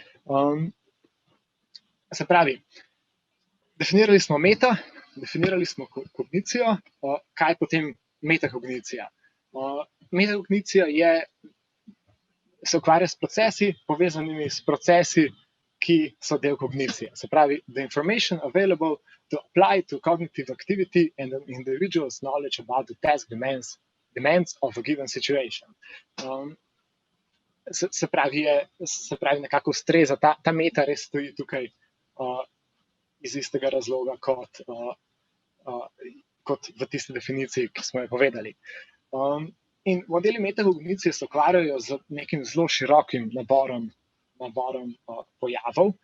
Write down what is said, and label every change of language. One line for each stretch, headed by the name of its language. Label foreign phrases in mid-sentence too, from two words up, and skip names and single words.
Slovenian: Se pravi, definirali smo definirali smo kognicijo, kaj potem metakognicija. Metakognicija se ukvarja s procesi, povezanimi s procesi, ki so del kognicije. Se pravi,
English: the information available to apply to cognitive activity and an individual's knowledge about the task demands of a given situation.
Slovenian: Se pravi, nekako ustreza, ta meta res stoji tukaj iz istega razloga kot v tisti definiciji, ki smo jo povedali. In modeli metakognicije se ukvarjajo z nekim zelo širokim naborom pojavov.